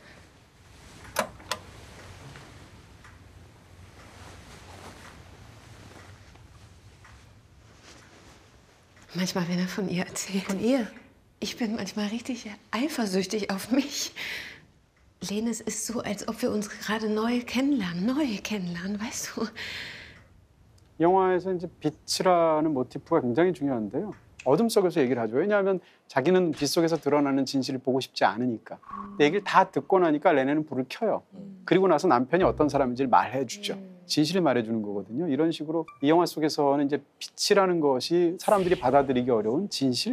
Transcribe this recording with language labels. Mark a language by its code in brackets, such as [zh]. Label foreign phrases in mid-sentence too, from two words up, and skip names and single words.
[de] Manchmal, wenn er von ihr erzählt. Von ihr? Ich bin manchmal richtig eifersüchtig auf mich. Lene, es ist so, als ob wir uns gerade neu kennenlernen, weißt du? [ko] 영화에서 이제 빛이라는 모티프가 굉장히 중요한데요. 어둠 속에서 얘기를 하죠. 왜냐하면 자기는 빛 속에서 드러나는 진실을 보고 싶지 않으니까. 근데 얘기를 다 듣고 나니까 레네는 불을 켜요. 그리고 나서 남편이 어떤 사람인지를 말해주죠. 진실을 말해주는 거거든요. 이런 식으로 이 영화 속에서는 이제 빛이라는 것이 사람들이 받아들이기 어려운 진실?